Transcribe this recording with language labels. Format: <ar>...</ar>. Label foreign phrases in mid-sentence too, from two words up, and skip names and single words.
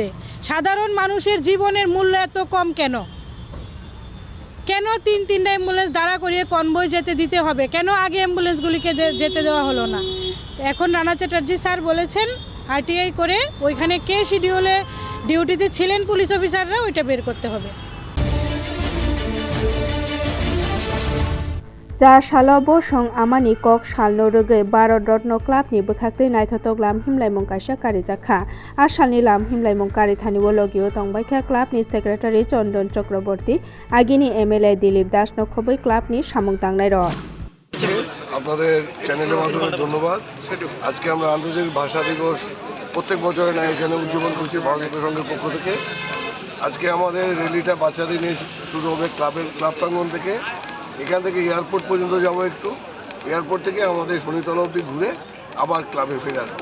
<bn>সাধারণ মানুষের জীবনের মূল্য এত কম কেন? কেন 3-3টা অ্যাম্বুলেন্স দাঁড়া করিয়ে কনভয় যেতে দিতে হবে? কেন আগে অ্যাম্বুলেন্সগুলিকে যেতে দেওয়া হলো না? এখন রানা চ্যাটার্জি স্যার বলেছেন আরটিআই করে ওইখানে কে শিডিউলে ডিউটিতে ছিলেন পুলিশ অফিসাররা, ওইটা বের করতে হবে।</bn> <trp>जा सालाव बसं आमानि कक सालनो रोगै भारत रत्न क्लाबनि बोखाक्तै नायथावथाव लाम हिमलायमं काइसा कारिजाखा आसालनि लाम हिमलायमं कारिथानि वलगियो तंबायखा क्लाबनि सेक्रेटारि चंदन चक्रवर्ती आगिनि एमएलए दिलीप दास नखबै क्लाबनि सामं दांनाय र</trp> <bn>আপনাদের চ্যানেলের মাধ্যমে ধন্যবাদ। আজকে আমরা আন্তর্জাতিক ভাষা দিবস প্রত্যেক বছরের না এখানে উদযাপন করছি ভারত সংঘের পক্ষ থেকে। আজকে আমাদের র্যালিটা বাচ্চাদের নিয়ে শুরু হবে ক্লাব প্রাঙ্গণ থেকে। এখান থেকে এয়ারপোর্ট পর্যন্ত যাবো, একটু এয়ারপোর্ট থেকে আমাদের শনিতলা অবধি ঘুরে আবার ক্লাবে ফিরে আসবো।</bn>